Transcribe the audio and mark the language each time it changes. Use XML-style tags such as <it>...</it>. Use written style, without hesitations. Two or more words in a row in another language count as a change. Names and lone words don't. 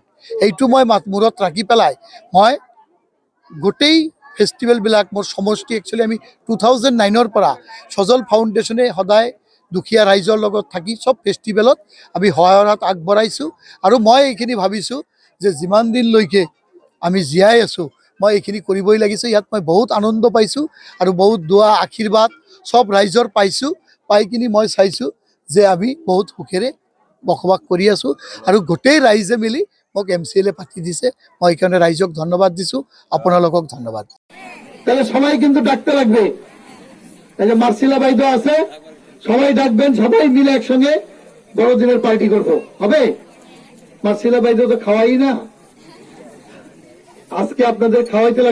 <as>এইটো মই মূৰত ৰাখি পেলাই মই গোটেই ফেষ্টিভেলবিলাক মোৰ সমষ্টি একচুৱেলি আমি 2009ৰ পৰা সজল ফাউণ্ডেশ্যনে সদায় দুখীয়া ৰাইজৰ লগত থাকি সব ফেষ্টিভেলত আমি সহায়ৰ হাত আগবঢ়াইছোঁ আৰু মই এইখিনি ভাবিছোঁ যে যিমান দিনলৈকে আমি জীয়াই আছোঁ মই এইখিনি কৰিবই লাগিছে। ইয়াত মই বহুত আনন্দ পাইছোঁ আৰু বহুত দোৱা আশীৰ্বাদ সব ৰাইজৰ পাইছোঁ। পাই কিনি মই চাইছোঁ যে আমি বহুত সুখেৰে বসবাস কৰি আছোঁ আৰু গোটেই ৰাইজে মিলি মোক MCLA পাতি দিছে। মই এইকাৰণে রাইজক ধন্যবাদ দিছোঁ, আপোনালোকক ধন্যবাদ।</as> <bn>তাহলে সবাই কিন্তু ডাকতে লাগবে। এই যে মার্সিলা বাইদো আছে, সবাই ডাকবেন, সবাই মিলে একসঙ্গে বড়দিনের পার্টি করব, হবে? মার্সিলা বাইদো তো খাওয়াই না, আজকে আপনাদের খাওয়াইতে লাগছে।</bn>